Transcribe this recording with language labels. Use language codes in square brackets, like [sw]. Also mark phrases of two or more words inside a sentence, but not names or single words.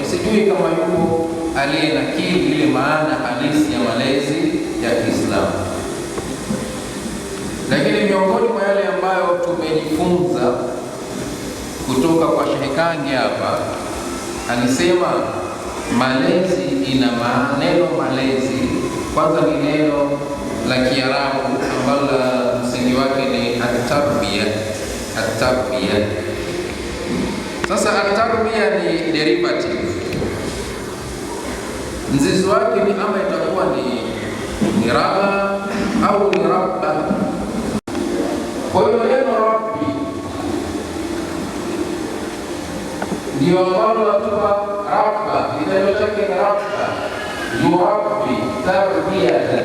[sw] Sijui kama yuko aliyenakili ile maana halisi ya malezi ya Kiislamu, lakini miongoni mwa yale ambayo tumejifunza kutoka kwa Sheikh Kangi hapa, alisema malezi ina neno malezi. Kwanza ni neno la Kiarabu ambalo msingi wake ni at-tarbiya. At-tarbiya. Sasa at-tarbiya ni derivative, mzizi wake ni ama itakuwa ni raba au ni rabba. Kwa hiyo neno rabbi ndio ambalo watuwa rabba, kitendo chake ni rabba, [ar] يربي تربية.